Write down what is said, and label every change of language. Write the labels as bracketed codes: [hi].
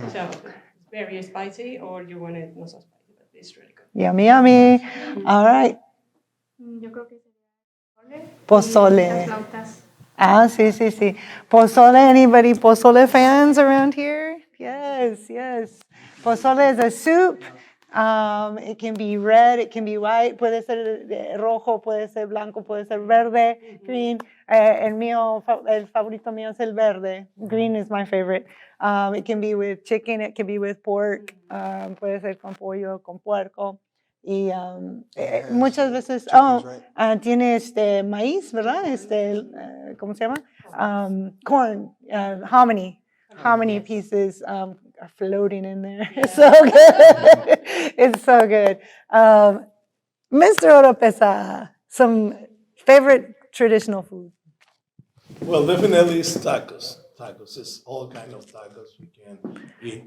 [en] So it's very spicy, or you want it not so spicy, but it's really good. Yummy, yummy. All right. [es] Yo creo que sería Pozole. las flautas. Ah, sí. [en] Pozole, anybody pozole fans around here? Yes, yes. Pozole is a soup. It can be red, it can be white, [es] puede ser rojo, puede ser blanco, puede ser verde, [en] green. [es] El favorito mío es el verde. [en] Green is my favorite. It can be with chicken, it can be with pork, [es] puede ser con pollo, con puerco. Y muchas veces, tiene maíz, ¿verdad? ¿Cómo se llama? [en] Corn, hominy pieces are floating in there. It's so good. It's so good. Mr. Oropesa, some favorite traditional food? Well, definitely it's tacos. Tacos is all kind of tacos you can eat.